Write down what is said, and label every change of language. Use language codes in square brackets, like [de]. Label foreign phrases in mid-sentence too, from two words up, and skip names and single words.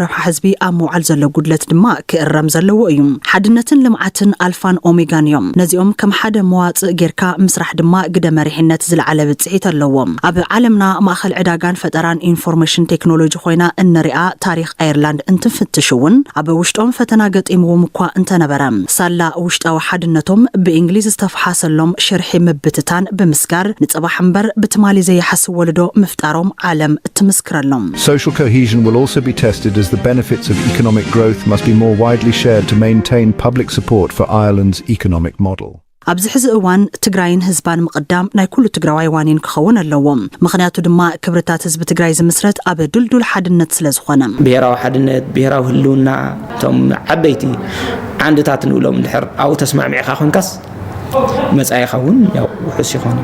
[ti] ረብሓ ህዝቢ ኣብ ምውዓል ዘሎ ጉድለት ድማ ክእረም ዘለዎ እዩ ሓድነትን ልምዓትን ኣልፋን ኦሜጋን እዮም ነዚኦም ከም ሓደ መዋጽእ ጌርካ ምስራሕ ድማ ግደ መሪሕነት ዝለዓለ ብጽሒት ኣለዎም ኣብ ዓለምና ማእኸል ዕዳጋን ፈጠራን [en] information technology [ti] ኮይና እንሪኣ ታሪኽ ኣየርላንድ እንትፍትሽውን ኣብ ውሽጦም ፈተና ገጢምዎም እኳ እንተነበረ ሳላ ውሽጣዊ ሓድነቶም ብእንግሊዝ ዝተፈሓሰሎም ሽርሒ ምብትታን ብምስጋር ንጽባሕ እምበር ብትማሊ ዘይሓስብ ወለዶ ምፍጣሮም ዓለም እትምስክረሎም [en] Social cohesion will also be tested as the benefits of economic growth must be more widely shared to maintain public support for Ireland's economic model. [ti] ኣብዚ ሕዚ እዋን ትግራይን ህዝባን ምቅዳም ናይ ኩሉ ትግራዋይ ዋኒን ክኸውን ኣለዎም ምኽንያቱ ድማ ክብርታት ህዝቢ ትግራይ ዝምስረት ኣብ ድልዱል ሓድነት ስለ ዝኾነ ብሄራዊ ሓድነት ብሄራዊ ህልውና ቶም ዓበይቲ ዓንድታት ንብሎም ድሕር ኣብኡ ተስማዕሚዕኻ ኮንካስ መጻኢኻ እውን ያው ውሑስ ይኾን